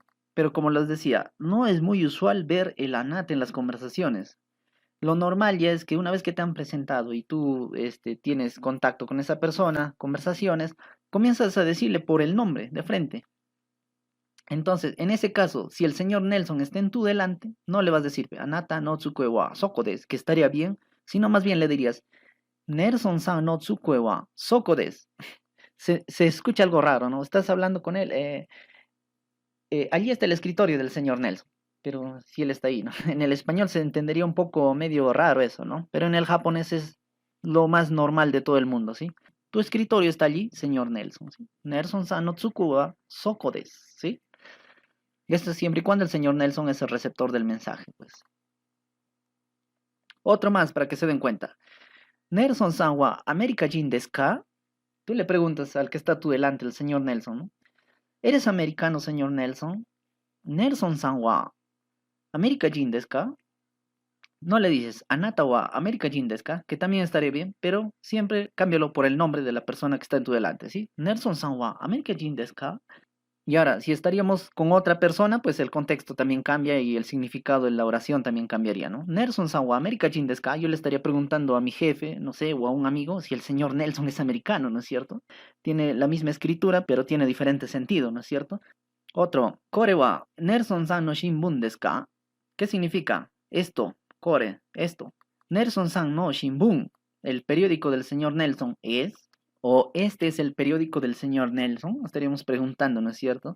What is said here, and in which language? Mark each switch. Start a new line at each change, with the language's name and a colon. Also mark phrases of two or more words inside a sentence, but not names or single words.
Spanish: Pero como les decía, no es muy usual ver el anata en las conversaciones. Lo normal ya es que una vez que te han presentado y tú tienes contacto con esa persona, conversaciones, comienzas a decirle por el nombre de frente. Entonces, en ese caso, si el señor Nelson está en tu delante, no le vas a decir,
Japanese: あなたの机はそこです,
Spanish: que estaría bien, sino más bien le dirías,
Japanese: ネルソンさんの机はそこです.
Spanish: Se escucha algo raro, ¿no? Estás hablando con él. Allí está el escritorio del señor Nelson, pero si él está ahí, ¿no? En el español se entendería un poco medio raro eso, ¿no? Pero en el japonés es lo más normal de todo el mundo, ¿sí? Tu escritorio está allí, señor Nelson, ¿sí?
Japanese: ネルソンさんの机はそこです,
Spanish: ¿sí? Y esto siempre y cuando el señor Nelson es el receptor del mensaje, pues. Otro más para que se den cuenta.
Japanese: ネルソンさんはアメリカ人ですか?
Spanish: Tú le preguntas al que está a tu delante, el señor Nelson, ¿no? ¿Eres americano, señor Nelson?
Japanese: ネルソンさんはアメリカ人ですか?
Spanish: No le dices
Japanese: あなたはアメリカ人ですか,
Spanish: que también estaría bien, pero siempre cámbialo por el nombre de la persona que está en tu delante, ¿sí?
Japanese: ネルソンさんはアメリカ人ですか?
Spanish: Y ahora, si estaríamos con otra persona, pues el contexto también cambia y el significado de la oración también cambiaría, ¿no?
Japanese: ネルソンさんはアメリカ人ですか?
Spanish: Yo le estaría preguntando a mi jefe, no sé, o a un amigo, si el señor Nelson es americano, ¿no es cierto? Tiene la misma escritura, pero tiene diferente sentido, ¿no es cierto? Otro,
Japanese: これはネルソンさんの新聞ですか?
Spanish: ¿Qué significa? Esto, Kore, esto.
Japanese: ネルソンさんの新聞,
Spanish: el periódico del señor Nelson, es, o este es el periódico del señor Nelson, estaríamos preguntando, ¿no es cierto?